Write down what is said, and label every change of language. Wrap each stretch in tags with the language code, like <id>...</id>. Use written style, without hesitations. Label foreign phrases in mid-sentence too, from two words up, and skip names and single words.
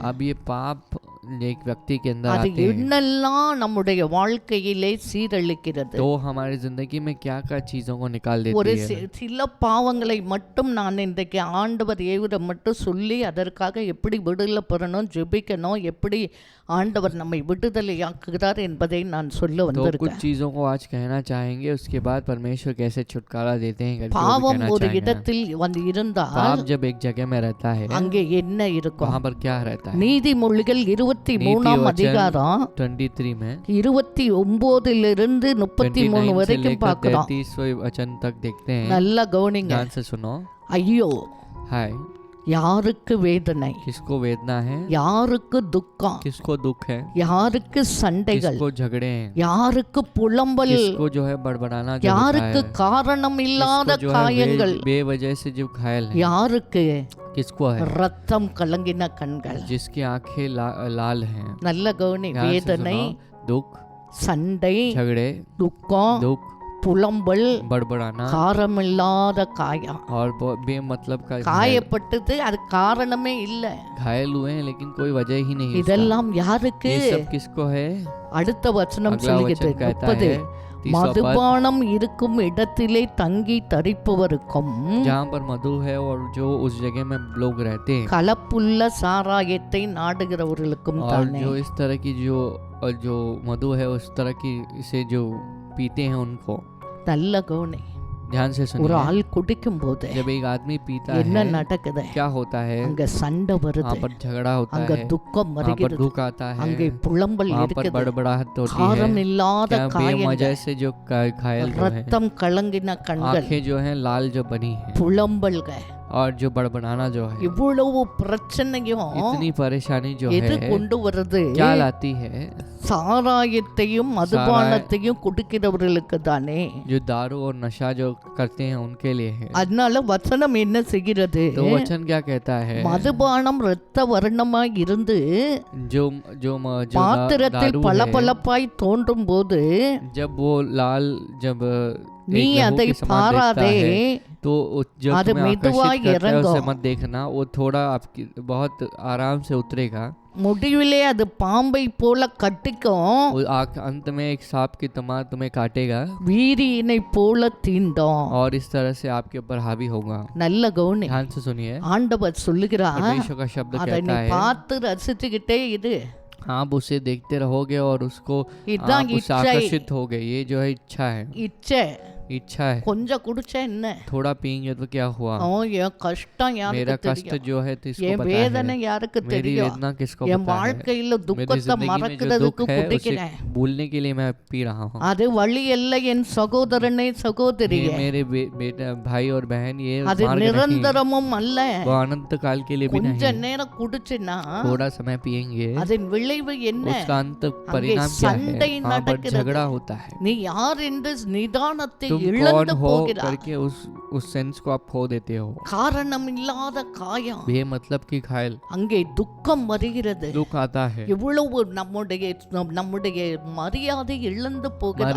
<hi>अब ये पाप एक व्यक्ति के अंदर</hi> <ta>அது</ta> <hi>आते हैं</hi> <ta>என்னெல்லாம் நம்முடைய வாழ்க்கையிலே சீரழிக்கிறது.</ta> <hi>तो हमारी जिंदगी में क्या क्या चीजों को निकाल</hi> <ta>ஒரு</ta> <hi>देती है।</hi> <ta>சில பாவங்களை மட்டும் நான் இன்றைக்கு ஆண்டவர் ஏவிட மட்டும் சொல்லி அதற்காக எப்படி விடுதலை பெறணும், ஜெபிக்கணும், எப்படி ஆண்டவர் நம்மை விடுதலையாக்குகிறார் என்பதை நான் சொல்ல</ta> <hi>तो कुछ</hi> <ta>வந்திருக்கேன்.</ta> <hi>चीजों को आज कहना चाहेंगे, उसके बाद परमेश्वर कैसे छुटकारा देते हैं करके वो भी</hi> <ta>பாவம்</ta> <hi>कहना</hi> <ta>ஒரு</ta> <hi>चाहेंगे।</hi> <ta>இடத்தில் வந்து இருந்தால்</ta> <hi>पाप जब एक जगह में रहता है</hi> <ta>அங்கே என்ன இருக்கும்?</ta> <hi>वहाँ पर क्या रहता है।</hi> <ta>நீதிமொழிகள் 23ஆம்</ta> <hi>वचन</hi> <ta>அதிகாரம்</ta> <hi>23 में 29 33 29 से</hi> <ta>வரைக்கும்</ta> <hi>लेकर</hi> <ta>பார்க்கிறோம்.</ta> <hi>33 वचन तक देखते हैं।</hi> <ta>நல்லா கவனிங்க.</ta> <hi>ध्यान से सुनो।</hi> <ta>ஐயோ,</ta> <hi>हाय,</hi> <ta>யாருக்கு வேதனை,</ta> <hi>किसको वेदना है,</hi> <ta>யாருக்கு துக்கம்,</ta> <hi>किसको दुख है,</hi> <ta>யாருக்கு சண்டைகள்,</ta> <hi>किसको झगड़े हैं,</hi> <ta>யாருக்கு புலம்பல்,</ta> <hi>किसको जो है बड़बड़ाना जो होता</hi> <ta>யாருக்கு</ta> <hi>है,</hi> <ta>காரணம் இல்லாத</ta> <hi>किसको जो है</hi> <ta>காயங்கள்,</ta> <hi>बेवजह से जो घायल है,</hi> <ta>யாருக்கு</ta> <hi>किसको है,</hi> <ta>ரத்தம் கலங்கின கண்கள்.</ta> <hi>जिसकी आंखें लाल हैं।</hi> <ta>நல்ல கவனி.</ta> <hi>ध्यान से</hi> <ta>வேதனை,</ta> <hi>सुनो, दुख,</hi> <ta>சண்டை,</ta> <hi>झगड़े,</hi> <ta>துக்கம்,</ta> <hi>दुख,</hi> <ta>புலம்பல்,</ta> <hi>बड़बड़ाना</hi> <ta>காரமில்லாத காயம்.</ta> <hi>और बेमतलब का घायल।</hi> <ta>காயப்பட்டது அது காரணமே இல்ல.</ta> <hi>घायल हुए हैं लेकिन कोई वजह ही नहीं है उसका।</hi> <ta>இதெல்லாம் யாருக்கு?</ta> <hi>ये सब किसको है?</hi> <ta>அடுத்த வசனம்</ta> <hi>अगला</hi> <ta>சொல்லுகிறது</ta> <hi>वचन कहता</hi> <ta>30.</ta> <hi>है 30वां पद,</hi> <ta>மதுபானம் இருக்கும் இடத்திலே தங்கி தரிப்பவருக்கும்</ta> <hi>जहाँ पर मधु है और जो उस जगह में लोग रहते हैं</hi> <ta>கலப்புள்ள சாராயத்தை நாடுகிறவர்களுக்கும்</ta> <hi>और</hi> <ta>தானே.</ta> <hi>जो इस तरह की जो मधु है उस तरह की से जो पीते हैं उनको।</hi> <ta>நல்ல கவனி.</ta> <hi>ध्यान से</hi> <ta>ஒரு</ta> <hi>सुनिए,</hi> <ta>ஆள் குடிக்கும் போது</ta> <hi>जब एक आदमी पीता</hi> <ta>என்ன</ta> <hi>है</hi> <ta>நடக்குது?</ta> <hi>क्या होता है?</hi> <ta>அங்க சண்டை வருது,</ta> <hi>वहाँ पर झगड़ा होता</hi> <ta>அங்க</ta> <hi>है,</hi> <ta>துக்கம்</ta> <hi>वहाँ पर</hi> <ta>வருகிறது,</ta> <hi>दुख आता है,</hi> <ta>அங்கே புலம்பல்</ta> <hi>वहाँ पर</hi> <ta>இருக்குது,</ta> <hi>बड़बड़ाहट होती</hi> <ta>காரம்</ta> <hi>है,</hi> <ta>இல்லாத</ta> <hi>क्या</hi> <ta>காயங்கள்,</ta> <hi>बेवजह से जो घायल जो है,</hi> <ta>ரத்தம் கலங்கின கண்கள்,</ta> <hi>आंखें जो हैं लाल जो बनी है</hi> <ta>புலம்பல்கள்.</ta> <hi>और जो बड़बड़ाना जो है,</hi> <ta>இவ்வளவு பிரச்சனையும்</ta> <hi>इतनी परेशानी जो</hi> <ta>எது</ta> <hi>है</hi> <ta>கொண்டு வருது?</ta> <hi>क्या लाती है?</hi> <ta>சாராயத்தையும் மதுபானத்தையும் குடிக்கிறவர்களுக்கு தானே.</ta> <hi>जो दारू और नशा जो करते हैं उनके लिए है।</hi> <ta>அதனால வசனம் என்ன செய்கிறது?</ta> <hi>तो वचन क्या कहता है?</hi> <ta>மதுபானம் இரத்த வர்ணமாய் இருந்து</ta> <hi>जो जो जो</hi> <ta>பாத்திரத்தில்</ta> <hi>दारू है,</hi> <ta>பளபளப்பாய் தோன்றும் போது</ta> <hi>जब वो लाल जब</hi> <ta>நீ</ta> <hi>एक लहू</hi> <ta>அதை</ta> <hi>के समान</hi> <ta>பாராதே,</ta> <hi>दिखता है, तो जब</hi> <ta>அது</ta> <hi>तुम्हें</hi> <ta>மெதுவாய்</ta> <hi>आकर्षित करता है उसे</hi> <ta>இறங்கும்.</ta> <hi>मत देखना, वो थोड़ा आपकी बहुत आराम से उतरेगा।</hi> <ta>முடிவிலே அது பாம்பை போல கட்டிக்கும்,</ta> <hi>वो अंत में एक सांप की तमाम तुम्हें काटेगा</hi> <ta>வீரியினை போல தீண்டும்.</ta> <hi>और इस तरह से आपके ऊपर हावी होगा।</hi> <ta>நல்ல கவனி.</ta> <hi>ध्यान से सुनिए,</hi> <ta>ஆண்டவர் சொல்லுகிறார்,</ta> <hi>परमेश्वर का शब्द</hi> <ta>அதை நீ</ta> <hi>कहता है</hi> <ta>பார்த்து ரசிச்சுக்கிட்டே இரு.</ta> <hi>आप उसे देखते रहोगे और उसको</hi> <ta>இதுதான்</ta> <hi>आप उससे</hi> <ta>இச்சை.</ta> <hi>आकर्षित होगे। ये जो है इच्छा है,</hi> <ta>இச்சை.</ta> <hi>इच्छा है।</hi> <ta>கொஞ்சம் குடிச்சா என்ன?</ta> <hi>थोड़ा पियेंगे तो क्या हुआ?</hi> <ta>என் கஷ்டம்</ta> <hi>मेरा</hi> <ta>யாருக்கு</ta> <hi>कष्ट</hi> <ta>தெரியும்?</ta> <hi>जो है तो इसको</hi> <ta>என்</ta> <hi>पता</hi> <ta>வேதனை</ta> <hi>है,</hi> <ta>யாருக்கு</ta> <hi>मेरी</hi> <ta>தெரியும்?</ta> <hi>वेदना किसको</hi> <ta>என்</ta> <hi>पता है?</hi> <ta>வாழ்க்கையில</ta> <hi>मेरी</hi> <ta>துக்கத்தை</ta> <hi>जिंदगी में जो</hi> <ta>மறக்கிறதுக்கு</ta> <hi>दुख है उसे</hi> <ta>குடிக்கிறேன்.</ta> <hi>भूलने के लिए मैं पी रहा हूँ।</hi> <ta>அது வழி அல்ல என் சகோதரனே</ta> <hi>ये</hi> <ta>சகோதரியே.</ta> <hi>मेरे बेटा भाई और बहन, ये</hi> <ta>அது</ta> <hi>मार्ग नहीं,</hi> <ta>நிரந்தரமும் அல்ல.</ta> <hi>वो अनंत काल के लिए भी</hi> <ta>கொஞ்ச</ta> <hi>नहीं।</hi> <ta>நேரம் குடிச்சுன்னா</ta> <hi>थोड़ा समय पियेंगे,</hi> <ta>அதன் விளைவு என்ன?</ta> <hi>उसका अंत परिणाम क्या</hi> <ta>சண்டை</ta> <hi>है? वहाँ पर</hi> <ta>நடக்கிறது.</ta> <hi>झगड़ा होता है।</hi> <ta>நீ யார் என்று நிதானத்தை</ta> <hi>तुम कौन</hi> <ta>இழந்து</ta> <hi>हो</hi> <ta>போகிறாய்.</ta> <hi>करके उस सेंस को आप खो देते हो।</hi> <ta>காரணம் இல்லாத காயம்.</ta> <hi>बेमतलब की घायल,</hi> <ta>அங்கே துக்கம் வருகிறது.</ta> <hi>दुख आता है,</hi> <ta>எவ்வளவு நம்முடைய மரியாதை இழந்து</ta> <hi>हमारी</hi> <ta>போகிறார்.</ta>